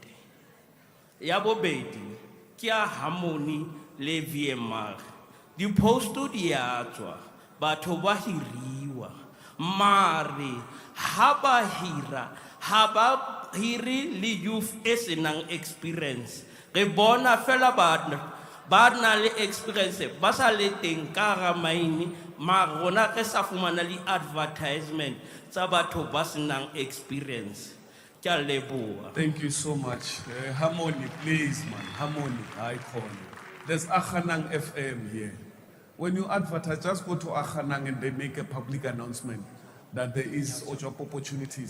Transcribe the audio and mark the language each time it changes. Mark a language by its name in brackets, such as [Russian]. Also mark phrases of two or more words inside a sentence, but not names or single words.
[Tswana] Ya bobedi kia Harmony le VMR di posto di atswa batho ba hiriwa mare ha ba hira ha ba hiri le youth e senang experience re bona fela ba na le experience ba sa le teng ka ga maini mare rona ke sa fumana le advertisement tsa batho ba senang experience. [English] Thank you so much. Harmony, please, man. Harmony, I call you. There's Akhanang FM here. When you advertise, just go to Akhanang and they make a public announcement that there is job opportunities.